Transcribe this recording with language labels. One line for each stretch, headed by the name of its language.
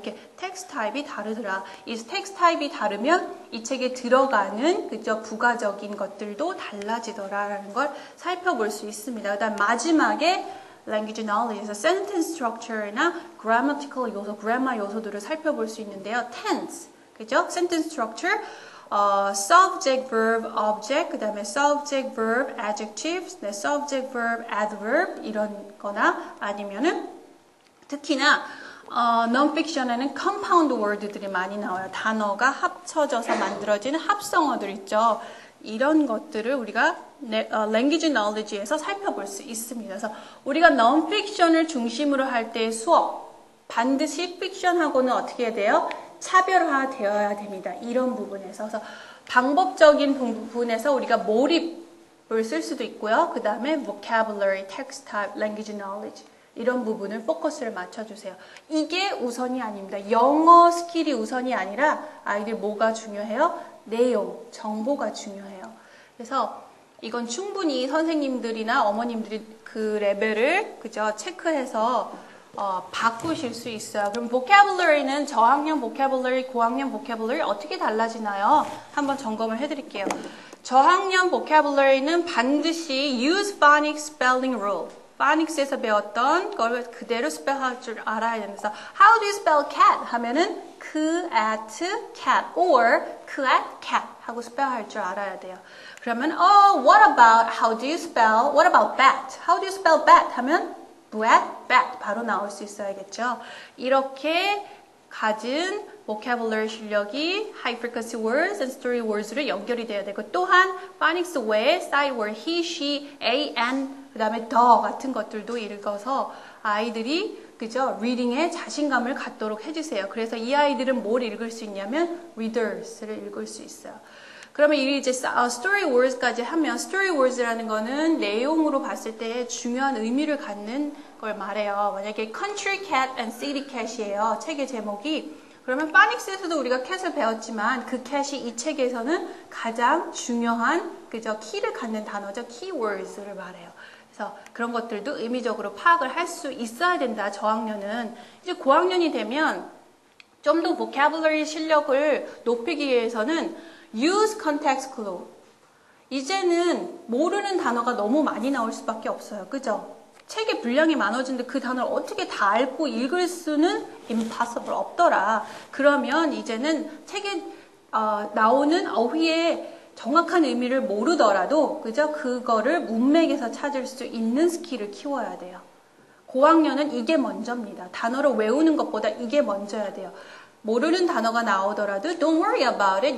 Korean: 이렇게 텍스트 타입이 다르더라. 이 텍스트 타입이 다르면 이 책에 들어가는 그저 부가적인 것들도 달라지더라라는 걸 살펴볼 수 있습니다. 그다음 마지막에 language knowledge에서 sentence structure나 grammatical 요소, grammar 요소들을 살펴볼 수 있는데요. tense, 그죠? sentence structure, subject, verb, object, 그 다음에 subject, verb, adjectives, 네, subject, verb, adverb 이런 거나 아니면은 특히나 non-fiction에는 compound word들이 많이 나와요. 단어가 합쳐져서 만들어진 합성어들 있죠. 이런 것들을 우리가 language knowledge에서 살펴볼 수 있습니다. 그래서 우리가 non-fiction을 중심으로 할 때의 수업, 반드시 fiction하고는 어떻게 해야 돼요? 차별화되어야 됩니다. 이런 부분에서. 그래서 방법적인 부분에서 우리가 몰입을 쓸 수도 있고요. 그 다음에 vocabulary, text type, language knowledge 이런 부분을 포커스를 맞춰주세요. 이게 우선이 아닙니다. 영어 스킬이 우선이 아니라 아이들 뭐가 중요해요? 내용, 정보가 중요해요. 그래서 이건 충분히 선생님들이나 어머님들이 그 레벨을 그저 체크해서 바꾸실 수 있어요. 그럼 vocabulary는 저학년 vocabulary, 고학년 vocabulary 어떻게 달라지나요? 한번 점검을 해드릴게요. 저학년 vocabulary는 반드시
English: use phonics spelling rule.
Korean: phonics에서 배웠던 걸 그대로 스펠할 줄 알아야 됩니다.
English: How do you spell cat?
Korean: 하면은 k, at, cat or k, at, cat 하고 스펠할 줄 알아야 돼요.
English: 그러면 what about how do you spell? What about bat? How do you spell bat?
Korean: 하면 bat 바로 나올 수 있어야겠죠. 이렇게 가진 vocabulary 실력이 high frequency words and story words로 연결이 돼야 되고 또한 phonics 외에 sight word he, she, a, an 그 다음에 the 같은 것들도 읽어서 아이들이 그죠? 리딩에 자신감을 갖도록 해주세요. 그래서 이 아이들은 뭘 읽을 수 있냐면 readers를 읽을 수 있어요. 그러면 이제 story words까지 하면 story words라는 거는 내용으로 봤을 때 중요한 의미를 갖는 걸 말해요. 만약에 country cat and city cat이에요. 책의 제목이. 그러면 phonics에서도 우리가 cat을 배웠지만 그 cat이 이 책에서는 가장 중요한 그저 키를 갖는 단어죠. keywords를 말해요. 그래서 그런 것들도 의미적으로 파악을 할 수 있어야 된다. 저학년은. 이제 고학년이 되면 좀 더 vocabulary 실력을 높이기 위해서는
English: use context clue.
Korean: 이제는 모르는 단어가 너무 많이 나올 수밖에 없어요. 그죠? 책의 분량이 많아지는데 그 단어를 어떻게 다 알고 읽을 수는 impossible, 없더라. 그러면 이제는 책에 나오는 어휘의 정확한 의미를 모르더라도 그죠? 그거를 문맥에서 찾을 수 있는 스킬을 키워야 돼요. 고학년은 이게 먼저입니다. 단어를 외우는 것보다 이게 먼저야 돼요. 모르는 단어가 나오더라도
English: don't worry about it.